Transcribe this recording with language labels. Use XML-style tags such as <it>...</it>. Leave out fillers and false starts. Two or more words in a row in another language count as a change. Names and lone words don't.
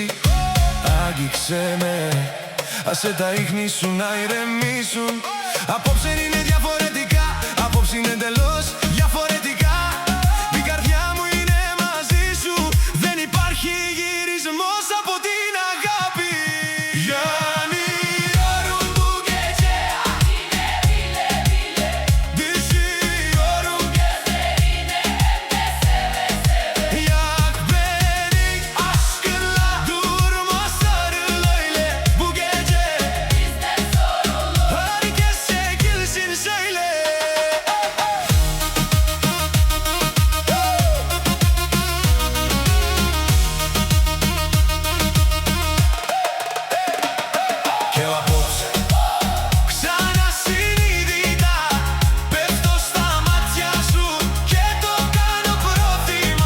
<el>Άγγιξε με, άσε τα ίχνη σου να ηρεμήσουν. Απόψε είναι διαφορετικά, απόψε είναι εντελώς διαφορετικά. Η καρδιά μου είναι μαζί σου, δεν υπάρχει γυρισμός από την αγάπη.</el> <tr>Yani diyorum bu gece yine bile bile düşüyorum gözlerine hem de seve seve. Yak beni aşkınla, durma sarıl öyle bu gece bizden sorulur. Herkes çekilsin söyle.</tr> <el>Και απόψε ξανά συνείδητα πέφτω στα μάτια σου και το κάνω πρόθυμα.</el>